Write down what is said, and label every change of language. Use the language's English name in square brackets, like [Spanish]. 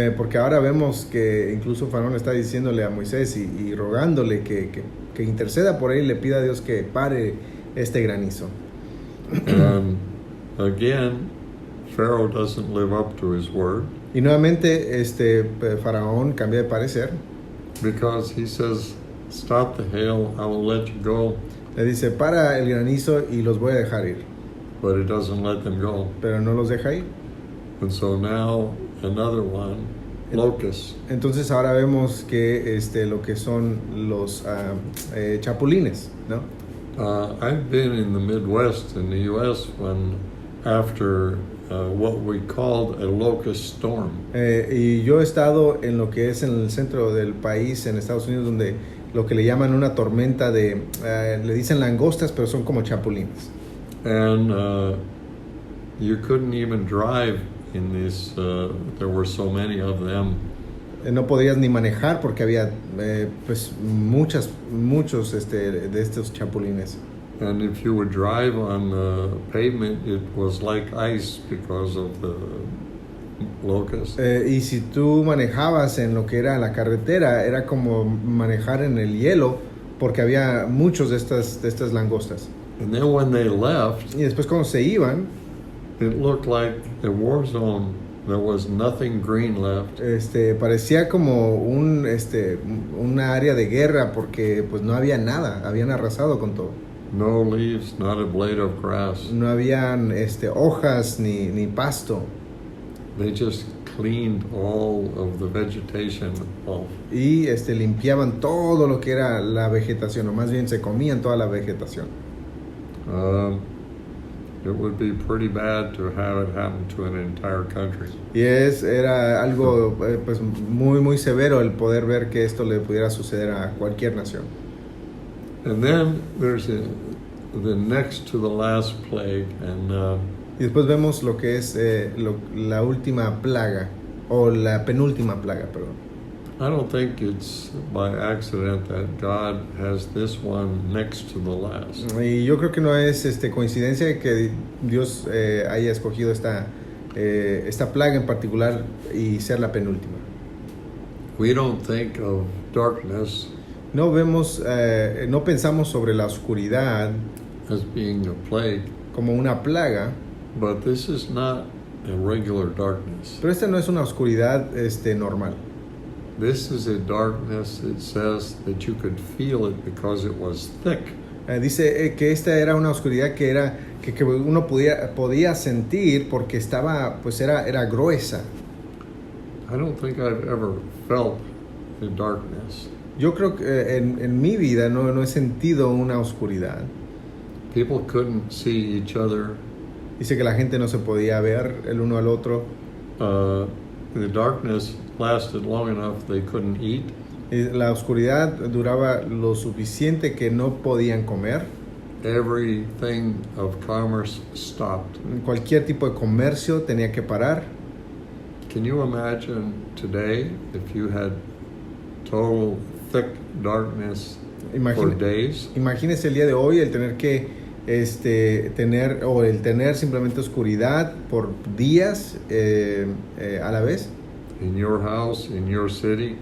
[Spanish] Porque ahora vemos que incluso Faraón está diciéndole a Moisés y rogándole que interceda por él y le pida a Dios que pare este granizo. [English] And again, Pharaoh doesn't live up to his word, [Spanish] Y nuevamente Faraón cambia de parecer. [English] because he says, stop the hail, I will let you go, [Spanish] Le dice, para el granizo y los voy a dejar ir. [English] but it doesn't let them go. [Spanish] Pero no los deja ir. [English] And so now another one, locusts. [Spanish] Entonces ahora vemos que lo que son los chapulines, ¿no? [English] I've been in the Midwest in the U.S. when after what we called a locust storm. [Spanish] Y yo he estado en lo que es en el centro del país, en Estados Unidos, donde lo que le llaman una tormenta le dicen langostas, pero son como chapulines. [English] And you couldn't even drive in this, there were so many of them. [Spanish] No podías ni manejar porque había pues muchos de estos chapulines. [English] And if you would drive on the pavement, it was like ice because of the locusts. [Spanish] Y si tú manejabas en lo que era la carretera, era como manejar en el hielo porque había muchos de estas langostas. [English] And then when they left, [Spanish] Y después cuando se iban, [English] it looked like a war zone. There was nothing green left. [Spanish] parecía como una área de guerra porque pues no había nada, habían arrasado con todo. [English] No leaves, not a blade of grass. [Spanish] No habían hojas ni pasto. [English] They just cleaned all of the vegetation off. [Spanish] Y limpiaban todo lo que era la vegetación, o más bien se comían toda la vegetación. [English] It would be pretty bad to have it happen to an entire country. [Spanish] Y era algo pues muy severo el poder ver que esto le pudiera suceder a cualquier nación. [English] And then there's the next to the last plague, and [Spanish] Y después vemos lo que es la última plaga, o la penúltima plaga, perdón. [English] I don't think it's by accident that God has this one next to the last. [Spanish] Y yo creo que no es coincidencia que Dios haya escogido esta plaga en particular y ser la penúltima. [English] We don't think of darkness [Spanish] No pensamos sobre la oscuridad [English] as being a plague, [Spanish] como una plaga, [English] but this is not a regular darkness. [Spanish] pero esta no es una oscuridad normal. [English] this is a darkness, it says, that you could feel it because it was thick. [Spanish] Dice que esta era una oscuridad que uno podía sentir porque estaba, pues era gruesa. [English] I don't think I've ever felt the darkness. [Spanish] Yo creo que en mi vida no he sentido una oscuridad. [English] People couldn't see each other. [Spanish] Dice que la gente no se podía ver el uno al otro. [English] The darkness lasted long enough they couldn't eat. [Spanish] La oscuridad duraba lo suficiente que no podían comer. [English] Everything of commerce stopped. [Spanish] Cualquier tipo de comercio tenía que parar. [English] Can you imagine today if you had total thick darkness for days? [Spanish] Imagínese el día de hoy el tener que tener simplemente oscuridad por días a la vez. [English] In your house, in your city.